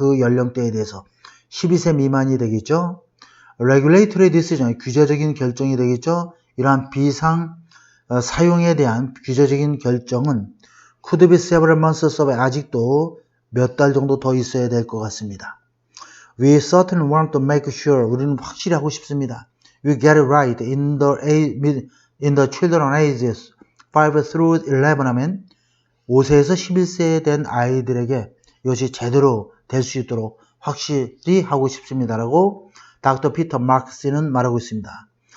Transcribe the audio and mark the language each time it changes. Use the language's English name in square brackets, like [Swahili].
[Korean] 그 연령대에 대해서 12세 미만이 되겠죠. Regulatory decision, 규제적인 결정이 되겠죠. 이러한 비상 사용에 대한 규제적인 결정은 could be several months away, 아직도 몇 달 정도 더 있어야 될 것 같습니다. [English] We certainly want to make sure, 우리는 확실히 하고 싶습니다. [Korean] We get it right in the children ages 5 through 11 하면 5세에서 11세 된 아이들에게 이것이 제대로 될 수 있도록 확실히 하고 싶습니다라고 닥터 피터 마크스는 말하고 있습니다.